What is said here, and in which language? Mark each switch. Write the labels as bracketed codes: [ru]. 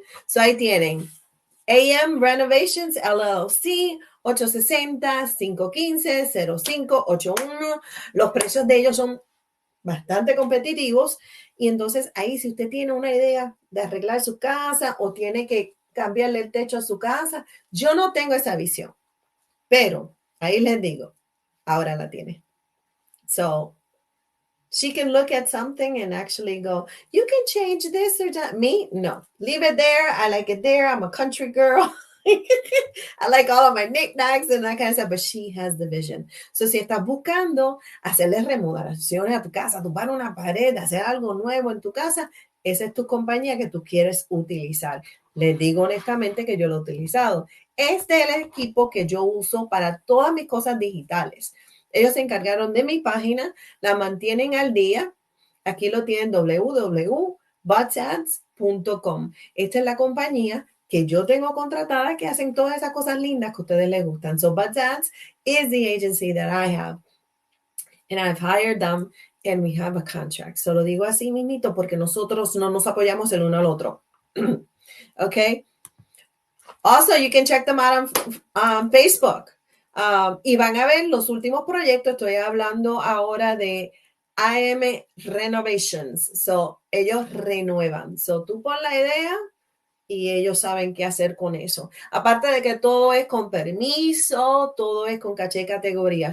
[es] So ahí tienen AM Renovations LLC 860-515-0581. Los precios de ellos son bastante competitivos y entonces ahí si usted tiene una idea de arreglar su casa o tiene que cambiarle el techo a su casa, yo no tengo esa visión, pero ahí les digo, ahora la tiene. [en] So she can look at something and actually go, you can change this or that. Me? No. Leave it there. I like it there. I'm a country girl. I like all of my knickknacks and that kind of stuff, but she has the vision. [es] So, si estás buscando hacerle remodelaciones a tu casa, tumbar una pared, hacer algo nuevo en tu casa, esa es tu compañía que tú quieres utilizar. Les digo honestamente que yo lo he utilizado. Este es el equipo que yo uso para todas mis cosas digitales. Ellos se encargaron de mi página, la mantienen al día. Aquí lo tienen www.butsads.com. Esta es la compañía que yo tengo contratada que hacen todas esas cosas lindas que a ustedes les gustan. [en] So Butsads is the agency that I have. And I've hired them and we have a contract. [es] So lo digo así mismito porque nosotros no nos apoyamos el uno al otro. [en] Okay. Also, you can check them out on Facebook. [es] Y van a ver los últimos proyectos. Estoy hablando ahora de AM Renovations. So, ellos renuevan. So, tú pon la idea y ellos saben qué hacer con eso. Aparte de que todo es con permiso, todo es con caché categoría.